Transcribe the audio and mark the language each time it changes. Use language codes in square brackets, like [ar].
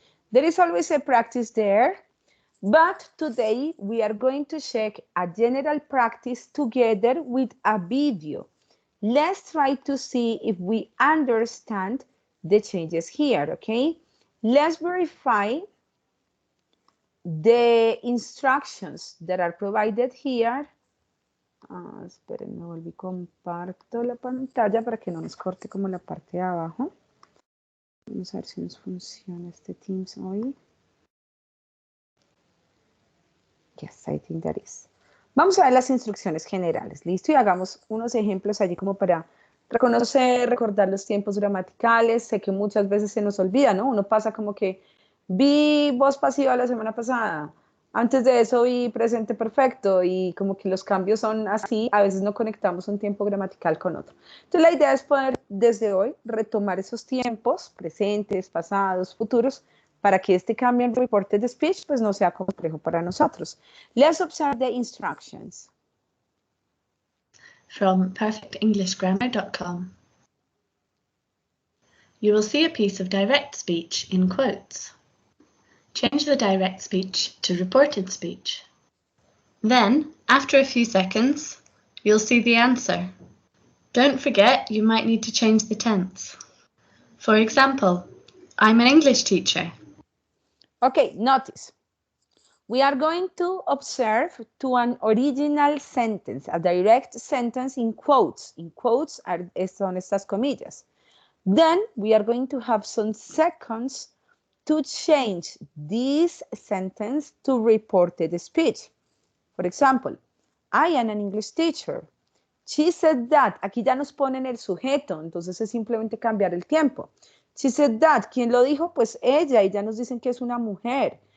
[en] There is always a practice there, but today we are going to check a general practice together with a video. Let's try to see if we understand the changes here, okay? Let's verify the instructions that are provided here. [es] Esperen, me volví, comparto la pantalla para que no nos corte como la parte de abajo. Vamos a ver si nos funciona este Teams hoy. [en] Yes, I think that is. [es] Vamos a ver las instrucciones generales, ¿listo? Y hagamos unos ejemplos allí como para reconocer, recordar los tiempos gramaticales. Sé que muchas veces se nos olvida, ¿no? Uno pasa como que vi voz pasiva la semana pasada, antes de eso vi presente perfecto y como que los cambios son así, a veces no conectamos un tiempo gramatical con otro. Entonces la idea es poder desde hoy retomar esos tiempos, presentes, pasados, futuros, para que este cambio en reportes de speech pues no sea complejo para nosotros. [en] Let's observe the instructions. From perfectenglishgrammar.com. You will see a piece of direct speech in quotes. Change the direct speech to reported speech. Then, after a few seconds, you'll see the answer. Don't forget you might need to change the tense. For example, I'm an English teacher. Okay, notice. We are going to observe to an original sentence, a direct sentence in quotes. In quotes [es] son estas comillas. [en] Then we are going to have some seconds to change this sentence to reported speech. For example, I am an English teacher. She said that. [es] Aquí ya nos ponen el sujeto, entonces es simplemente cambiar el tiempo. [en] She said that. [es] ¿Quién lo dijo? Pues ella, y ya nos dicen que es una mujer.